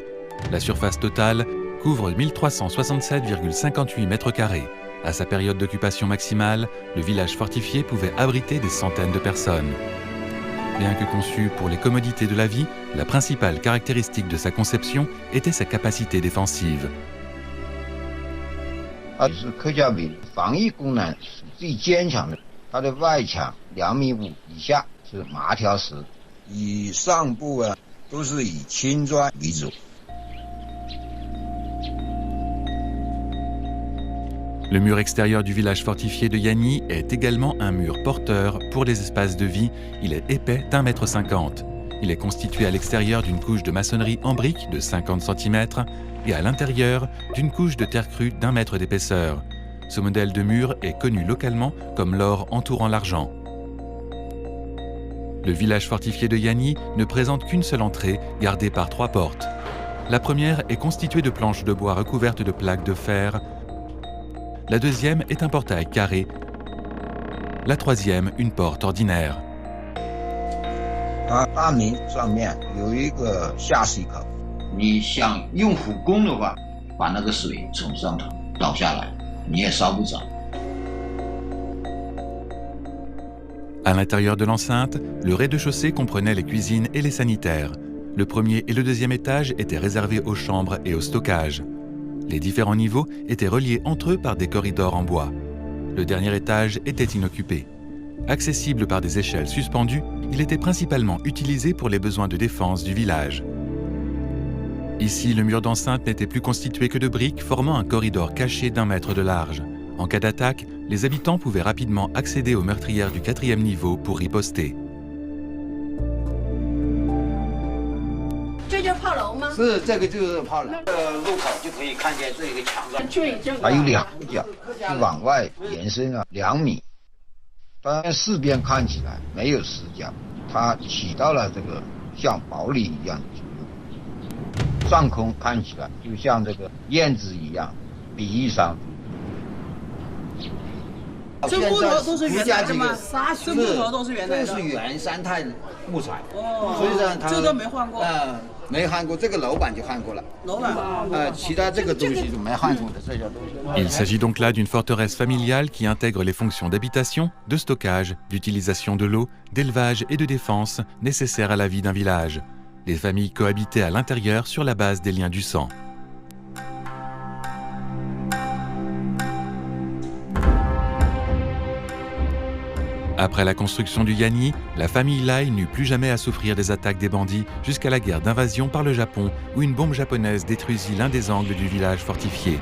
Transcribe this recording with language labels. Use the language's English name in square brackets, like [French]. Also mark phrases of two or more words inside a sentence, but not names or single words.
[French] La surface totale couvre 1367,58 mètres carrés. À sa période d'occupation maximale, le village fortifié pouvait abriter des centaines de personnes. Bien que conçu pour les commodités de la vie, la principale caractéristique de sa conception était sa capacité défensive. [Chinese] 它是客家围防御功能是最坚强的，它的外墙2.5米以下是麻条石，以上部都是以青砖为主。 [French] Le mur extérieur du village fortifié de Yanyi est également un mur porteur pour les espaces de vie. Il est épais d'1,50 m. Il est constitué à l'extérieur d'une couche de maçonnerie en briques de 50 cm et à l'intérieur d'une couche de terre crue d'1 mètre d'épaisseur. Ce modèle de mur est connu localement comme l'or entourant l'argent. Le village fortifié de Yanyi ne présente qu'une seule entrée, gardée par 3 portes. La première est constituée de planches de bois recouvertes de plaques de fer. La deuxième est un portail carré. La troisième, une porte ordinaire. [Chinese] 大门上面有一个下水口，你想用火攻的话，把那个水从上头倒下来，你也烧不着。 [French] À l'intérieur de l'enceinte, le rez-de-chaussée comprenait les cuisines et les sanitaires. Le premier et le deuxième étage étaient réservés aux chambres et au stockage. Les différents niveaux étaient reliés entre eux par des corridors en bois. Le dernier étage était inoccupé. Accessible par des échelles suspendues, il était principalement utilisé pour les besoins de défense du village. Ici, le mur d'enceinte n'était plus constitué que de briques formant un corridor caché d'1 mètre de large. En cas d'attaque, les habitants pouvaient rapidement accéder aux meurtrières du 4e niveau pour riposter. [Chinese] 这就是炮楼吗？是这个就是炮楼，入口就可以看见这个墙上，还有2个角，是往外延伸了2米。当然四边看起来没有死角，它起到了这个像堡垒一样的作用。上空看起来就像这个燕子一样，比翼上。这木头都是原来的吗？这木头都是原来的。这是原生态木材，哦，所以说它这都没换过。没换过，这个楼板就换过了。楼板。其他这个东西就没换过的这些东西。 [French] Il s'agit donc là d'une forteresse familiale qui intègre les fonctions d'habitation, de stockage, d'utilisation de l'eau, d'élevage et de défense nécessaires à la vie d'un village. Les familles cohabitaient à l'intérieur sur la base des liens du sang. Après la construction du Yanyi, la famille Lai n'eut plus jamais à souffrir des attaques des bandits jusqu'à la guerre d'invasion par le Japon où une bombe japonaise détruisit l'un des angles du village fortifié.